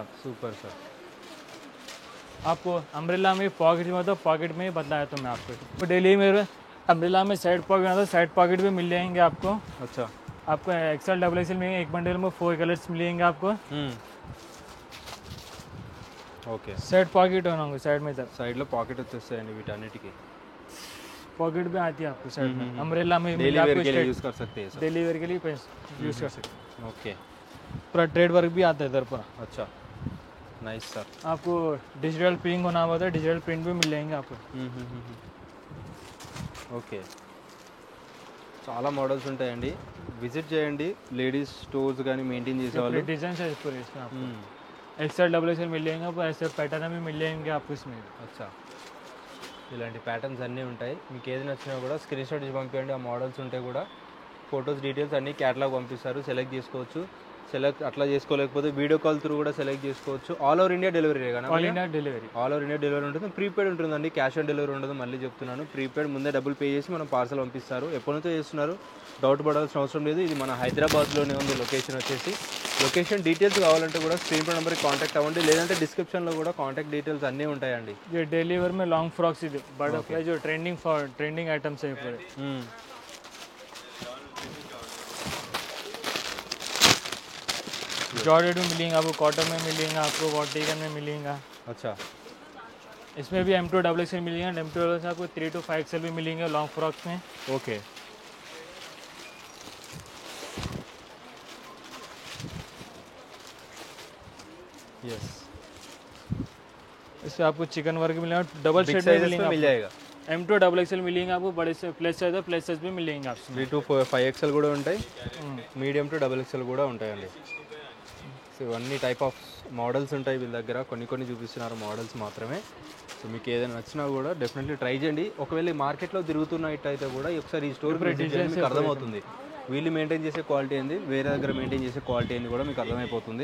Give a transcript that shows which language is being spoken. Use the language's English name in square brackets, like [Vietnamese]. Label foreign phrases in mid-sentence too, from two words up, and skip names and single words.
[Hindi] आप [English] super sir. [Hindi] आपको अम्ब्रेला में पॉकेट में तो पॉकेट में ही बदला है तो मैं आपको तो डेली में अम्ब्रेला में [English] side pocket [Hindi] आता है, [English] side pocket [Hindi] भी मिल जाएंगे आपको। अच्छा आपको [English] XL double XL [Hindi] में एक बंडल में 4 कलर्स मिलेंगे आपको। [Telugu] ఓకే. [Hindi] साइड पॉकेट होना साइड में तक [Telugu] సైడ్లో పాకెట్ వచ్చేస్తాయండి వీటన్నిటికీ. [Hindi] पॉकेट भी आती है आपको साइड में। अम्ब्रेला में [English] daily wear [Hindi] के लिए यूज़ कर सकते हैं सर? [English] daily wear [Hindi] के लिए यूज़ कर सकते हैं। ओके. पूरा [English] trade work [Hindi] भी आता है इधर पूरा। अच्छा [English] nice sir. [Hindi] आपको [English] digital print [Hindi] होना होता है, [English] digital print [Hindi] भी मिल जाएंगे आपको। [Telugu] ఓకే. చాలా మోడల్స్ ఉంటాయండి, విజిట్ చేయండి. [English] ladies stores [Telugu] కానీ మెయింటైన్ చేసేవాళ్ళు डिजाइन है पूरे इसमें आपको। [English] XL double XL [Telugu] मिल जाएंगे आपको, ऐसे पैटर्न में मिल जाएंगे आपको इसमें। అచ్చా ఇలాంటి ప్యాటర్న్స్ అన్నీ ఉంటాయి. మీకు ఏది నచ్చినా కూడా [English] screen shot [Telugu] ఇచ్చి పంపించండి. ఆ మోడల్స్ ఉంటే కూడా [English] photos details [Telugu] అన్నీ క్యాటలాగ్ పంపిస్తారు, సెలెక్ట్ చేసుకోవచ్చు. సెలెక్ట్ అట్లా చేసుకోలేకపోతే [English] video call through [Telugu] కూడా సెలెక్ట్ చేసుకోవచ్చు. [English] all over India delivery [Telugu] కానీ [English] all India delivery. all over India delivery [Telugu] ఉంటుంది. ప్రీపెయిడ్ ఉంటుందండి, [English] cash on delivery [Telugu] ఉండదు. మళ్ళీ చెప్తున్నాను, ప్రీపెయిడ్ ముందే డబ్బులు పే చేసి మనం పార్సల్ పంపిస్తారు. ఎప్పటి నుంచో చేస్తున్నారు, డౌట్ పడాల్సిన అవసరం లేదు. ఇది మన హైదరాబాద్లోనే ఉంది లొకేషన్ వచ్చేసి. [English] location details [Telugu] కావాలంటే కూడా స్క్రీన్ పై నెంబర్కి కాంటాక్ట్ అవ్వండి, లేదంటే డిస్క్రిప్షన్లో కూడా [English] contact details [Telugu] అన్నీ ఉంటాయండి. [Hindi] ये [English] daily wear [Hindi] में [English] long frocks [Hindi] ही बटरफ्लाई जो [English] trending items [Hindi] है पूरे. जॉर्जेट में मिलेंगे आपको, कॉटन में मिलेगा आपको, वॉटिकन में मिलेगा. अच्छा, इसमें भी M2 [English] double XL [Hindi] मिलेगा. M2 [English] double XL [Hindi] आपको [English] 3 to 5 XL [Hindi] भी मिलेंगे [English] long frocks [Hindi] में. [English] OK. yes, [Hindi] इसमें आपको [English] chicken work [Hindi] मिलेगा, डबल बिग शेड में साइज में मिलेगा. मिल जाएगा. M2 [English] double XL [Hindi] मिलेंगे आपको, बड़े से [English] plus size [Hindi] भी मिलेंगे आपको. [English] 3 to 5 XL [Telugu] కూడా ఉంటాయి, [English] medium to double XL [Telugu] కూడా ఉంటాయండి. సో ఇవన్నీ [English] type of models [Telugu] ఉంటాయి వీళ్ళ దగ్గర, కొన్ని చూపిస్తున్నారు మోడల్స్ మాత్రమే. సో మీకు ఏదైనా నచ్చినా కూడా డెఫినెట్లీ ట్రై చేయండి. ఒకవేళ మార్కెట్లో తిరుగుతున్నట్టయితే కూడా ఒకసారి ఈ స్టోర్ మీకు అర్థమవుతుంది, వీళ్ళు మెయింటైన్ చేసే క్వాలిటీ ఏంది, వేరే దగ్గర మెయింటైన్ చేసే క్వాలిటీ ఏంది కూడా మీకు అర్థమైపోతుంది.